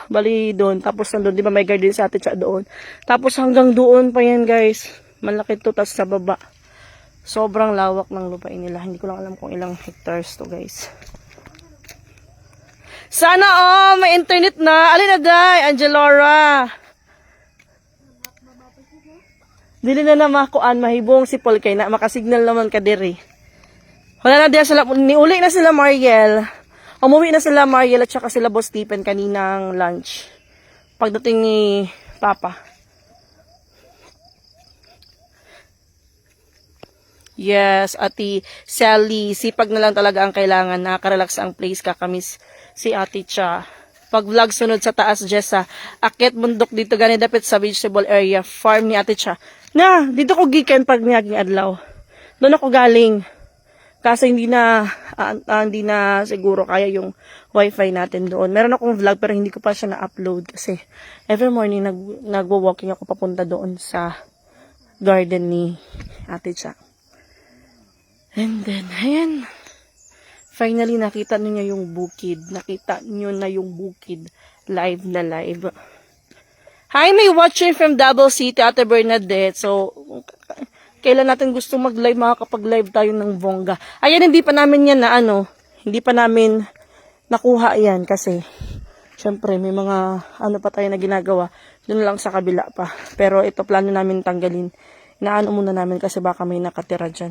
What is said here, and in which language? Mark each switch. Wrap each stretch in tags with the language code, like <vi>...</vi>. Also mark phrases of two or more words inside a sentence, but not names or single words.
<tl>Bali doon. Tapos nandun, di ba may garden sa Ate Cha doon. Tapos hanggang doon pa yan guys. Malaki to. Tapos sa baba. Sobrang lawak ng lupain nila. Hindi ko lang alam kung ilang hectares to guys. Sana may internet na. Alin na day, Angelora.</tl> <ceb>Dili na makuan mahibong si Paul kay na makasignal naman ka diri. Wala na diya sila, niuli na sila Mariel.</ceb> <tl>Umuwi na sila Mariel at saka sila Boss Stephen kaninang lunch. Pagdating ni Papa. Yes, Ate Sally, sipag na lang talaga ang kailangan. Nakaka-relax ang place, kakamis si Ate Cha. Pag vlog sunod sa taas, Jessa, akit bundok dito gani dapit sa</tl> <en>vegetable area,</en> <tl>farm ni Ate Cha.</tl> <ceb>Na, dito ko gikan pag niyaging adlaw.</ceb> <tl>Doon ako galing. Kasi hindi na siguro kaya yung wifi natin doon. Meron akong vlog pero hindi ko pa siya na-upload kasi</tl> <en>every morning</en> <tl>nagwo-walking ako papunta doon sa garden ni Ate Cha. And then, ayan. Finally, nakita niyo yung bukid. Nakita niyo na yung bukid. Live na live. Hi, may</tl> <en>watching from Double City,</en> <tl>Ate Bernadette. So, kailan natin gusto mag-live, makakapag-live tayo ng bongga. Ayan, hindi pa namin yan na hindi pa namin nakuha yan kasi, syempre, may mga pa tayo na ginagawa. Doon lang sa kabila pa. Pero ito, plano namin tanggalin. Inaano muna namin kasi baka may nakatira dyan.</tl>